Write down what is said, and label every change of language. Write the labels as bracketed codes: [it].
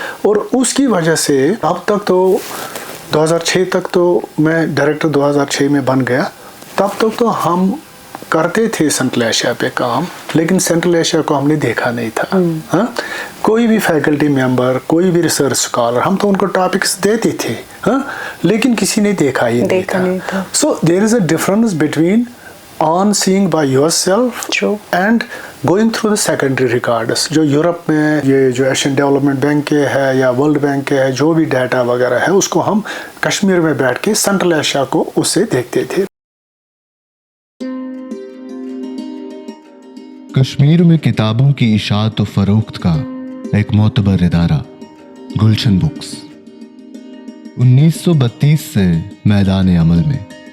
[ur] اور اس کی وجہ سے اب تک تو 2006 تک تو میں ڈائریکٹر 2006 میں بن گیا. تب تک تو ہم کرتے تھے سینٹرل ایشیا پہ کام، لیکن سینٹرل ایشیا کو ہم نے دیکھا نہیں تھا. کوئی بھی فیکلٹی ممبر، کوئی بھی ریسرچ اسکالر، ہم تو ان کو ٹاپکس دیتے تھے لیکن کسی نے دیکھا ہی نہیں تھا. [en] So there is a difference between on seeing by yourself and going through the secondary records. [ur] جو یورپ میں یہ جو ایشین ڈیولپمنٹ بینک کے ہے یا ورلڈ بینک کے ہے جو بھی ڈیٹا وغیرہ ہے اس کو ہم کشمیر میں بیٹھ کے سینٹرل ایشیا کو اس سے دیکھتے تھے. कश्मीर में किताबों की इशाअत व फरोख्त का एक मोतबर इदारा गुलशन बुक्स 1932 से मैदान अमल में।